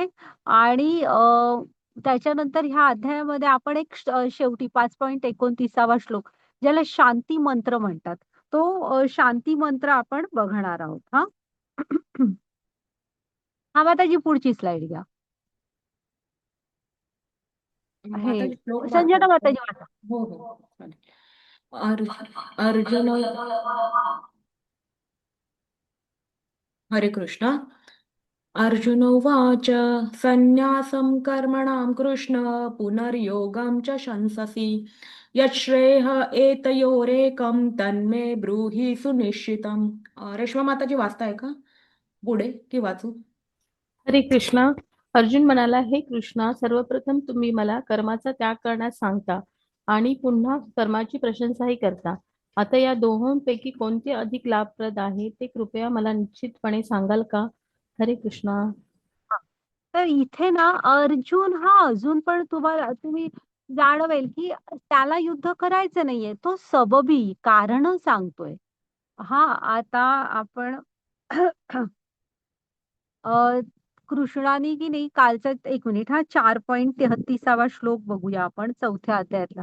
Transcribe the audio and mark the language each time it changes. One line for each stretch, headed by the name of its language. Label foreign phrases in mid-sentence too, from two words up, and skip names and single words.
Marathi: आणि त्याच्यानंतर ह्या अध्यायामध्ये आपण एक शेवटी 5.29 श्लोक, ज्याला शांती मंत्र म्हणतात, तो शांती मंत्र आपण बघणार आहोत. हा. हा, माताजी पुढची स्लाइड घ्या. हे माताजी श्लोक संजना वाचतात का? माताजी वाचा. हो हो चालेल. अर्जुन, हरे कृष्ण.
Sanskrit: अर्जुन उवाच संन्यासं कर्मणां कृष्ण पुनर्योगं च शंससि यच्छ्रेयः एतयोरेकं तन्मे ब्रूहि सुनिश्चितम्.
Marathi: रेश्मा माताजी वाचताय का पुढे की वाचू? हरे कृष्णा. अर्जुन म्हणाला, हे कृष्णा, सर्वप्रथम तुम्ही मला कर्माचा त्याग करण्यास सांगता आणि पुन्हा कर्माची प्रशंसाही करता. आता या दोहोंपैकी कोणते अधिक लाभप्रद आहे ते कृपया मला निश्चितपणे सांगाल का? हरे कृष्णा. तर इथे ना अर्जुन हा अजून पण तुम्ही जाणवेल की त्याला युद्ध करायचं नाहीये, तो सबबी कारण सांगतोय. हा आता आपण अ, कृष्णाने की नाही कालचा, एक मिनिट हा, 4.33 श्लोक बघूया आपण चौथ्या अध्यायातला.